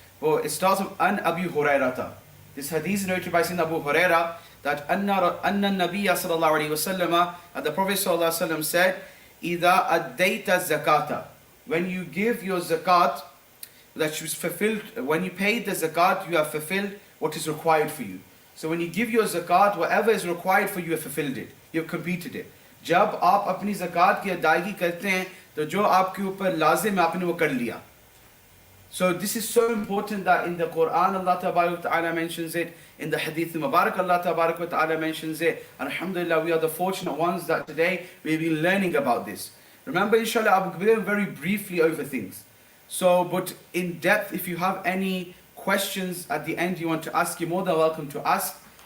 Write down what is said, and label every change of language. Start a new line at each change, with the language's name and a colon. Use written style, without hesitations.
English: But it starts with An Abu Hurairata. This hadith is narrated by Sayyidina Abu Huraira that Anna Nabiyya sallallahu alayhi wa sallam, the Prophet sallallahu alayhi wa sallam said,
Arabic: إِذَا أَدَّيْتَ
English: zakata. When you give your zakat, that was fulfilled, when you paid the zakat, you have fulfilled what is required for you. So when you give your zakat, whatever is required for you, you have fulfilled it. You have completed it.
Hindi: जब आप अपनी zakat की अदायगी करते हैं, तो जो आपके ऊपर लाजिम है आपने वो कर लिया.
English: So this is so important that in the Quran Allah Ta'ala mentions it, in the Hadith Mubarak Allah Ta'ala mentions it, and alhamdulillah we are the fortunate ones that today we've been learning about this. Remember, inshallah, I'll be going very briefly over things. So, but in depth, if you have any questions at the end you want to ask, you're more than welcome to ask.